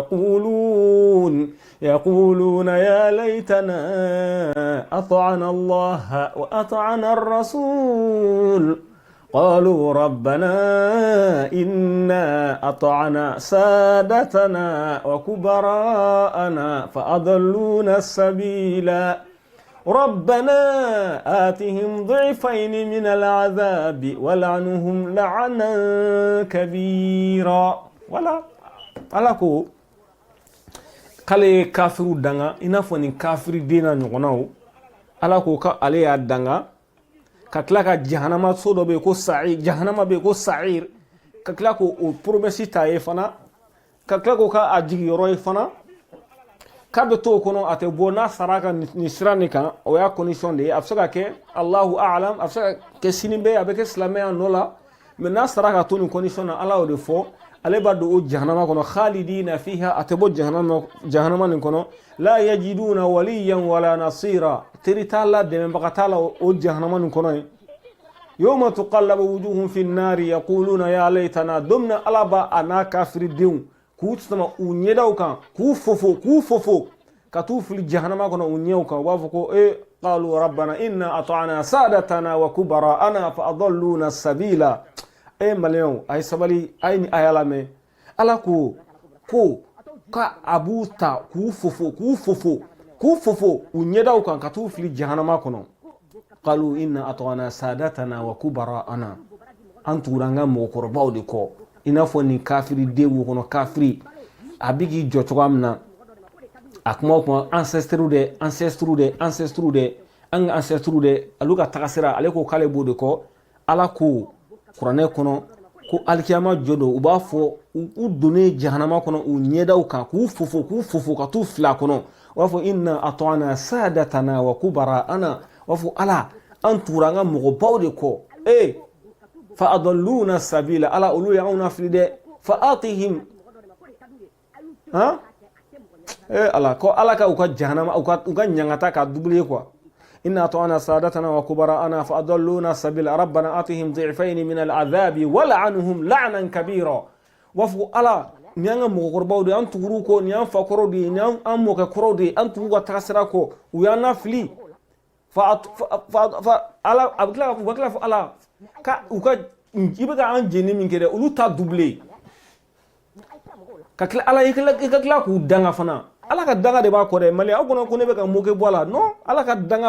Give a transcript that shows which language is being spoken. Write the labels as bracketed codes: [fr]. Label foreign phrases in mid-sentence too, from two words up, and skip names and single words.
[ar] يقولون يا ليتنا أطعنا الله وأطعنا الرسول قالوا ربنا إنا أطعنا سادتنا وكبراءنا فأضلونا السبيل ربنا آتهم ضعفين من العذاب ولعنهم لعنا كبيرا ولا [bm] ألاكو kale kafiru danga ina fo ni kafiri dina ɲɔgɔnnaw ala ko ka ale y'a danga ka tila ka jahanama so dɔ bɛ ko sa'ir jahanama bɛ ko sa'ir ka tila ko o promesse ta ye fana ka tila ko ka a jigi yɔrɔ ye fana k'a bɛ to o kɔnɔ a tɛ bɔ n'a sara ka nin sira nin kan o y'a condition de ye a bɛ se ka kɛ [ar] الله أعلم [bm] a bɛ se ka kɛ sini bɛ a bɛ kɛ silamɛya nɔ la mais n'a sara ka to nin condition na ala y'o de fɔ ale b'a don o jahanama kɔnɔ [ar] خالدين فيها [bm] a tɛ bɔ jahanama nin kɔnɔ la [ar] يجدون وليا ولا نصيرا [bm] teri t'a la dɛmɛbaga t'a la o jahanama nin kɔnɔ ye [ar] يوم تقلب وجوههم في النار يقولون يا ليتنا [bm] don min ala b'a a n'a kafiridenw k'u sama u ɲɛdaw kan k'u fofo ka t'u fili jahanama kɔnɔ u ɲɛw kan u b'a fɔ ko [ar] قالوا ربنا إنا أطعنا سادتنا وكبراءنا فأضلونا السبيلا [bm] maliyɛnw a ye sabali a ye ni aya lamɛn ala ko ka a b'u ta k'u fofo u ɲɛdaw kan ka t'u fili jahanama kɔnɔ [ar] قالوا إنا أطعنا سادتنا وكبراءنا [bm] an tugura an ka mɔgɔkɔrɔbaw de kɔ i n'a fɔ nin kafiri den wo kɔnɔ kafiri a bɛ k'i jɔ cogoya min na a kuma o kuma ancestres de an ka ancestres de olu ka tagasira ale ko k'ale b'o de kɔ ala ko kuranɛ kɔnɔ ko alikiyama jɔ don u b'a fɔ u donnen jahanama kɔnɔ u ɲɛdaw kan k'u fofo ka t'u fili a kɔnɔ u b'a fɔ [ar] إنا أطعنا سادتنا وكبراءنا [bm] u b'a fɔ ala an tugura an ka mɔgɔbaw de kɔ [ar] فأضلونا السبيلا [bm] ala olu y'anw nafili dɛ [ar] فآتهم [bm] ala ko ala ka u ka jahanama u ka ɲangata ka [fr] double quoi [ar] إنا أطعنا سادتنا وكبراءنا فأضلونا السبيلا ربنا آتهم ضعفين من العذاب والعنهم لعنا كبيرا [bm] wa fu ala ni an ka mɔgɔkɔrɔbaw de an tuguru ko ni an fakɔrɔw de ni an mɔkɛ kɔrɔw de an tugu ka tagasira kɔ u y'an nafili fa ala a bɛ tila fɔ ala ka u ka i bɛ ka an jeni min kɛ dɛ olu ta double ka tila ala i ka tila k'u danga fana ala ka danga de b'a kɔ dɛ mali aw kɔnɔ ko ne bɛ ka moke bɔ a la non ala ka danga